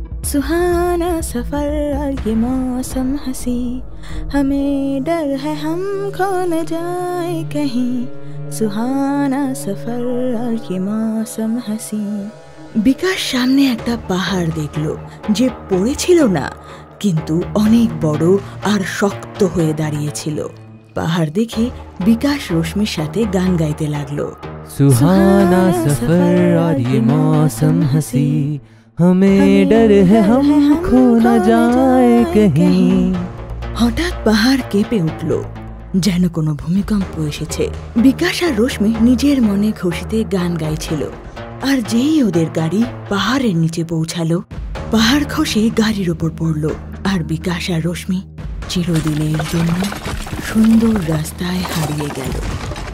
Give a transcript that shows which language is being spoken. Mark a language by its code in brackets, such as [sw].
[hi] सुहाना सफर और ये मौसम हंसी, हमें डर है हम खो न जाए कहीं, सुहाना सफर और ये मौसम हंसी। [bn] বিকাশ সামনে একটা পাহাড় দেখলো যে পড়েছিল না, কিন্তু অনেক বড় আর শক্ত হয়ে দাঁড়িয়েছিল। পাহাড় দেখে বিকাশ রশ্মির সাথে গান গাইতে লাগলো। [hi] सुहाना सफर और ये मौसम हंसी, हमें डर है हम खो न जाए कहीं। [bn] হঠাৎ পাহাড় কেঁপে উঠল, যেন কোনো ভূমিকম্প এসেছে। বিকাশ আর রশ্মি নিজের মনে খুশিতে গান গাইছিল। আর যেই ওদের গাড়ি পাহাড়ের নিচে পৌঁছালো, পাহাড় খসে গাড়ির ওপর পড়ল আর বিকাশ আর রশ্মি চিরদিনের জন্য সুন্দর রাস্তায় হারিয়ে গেল।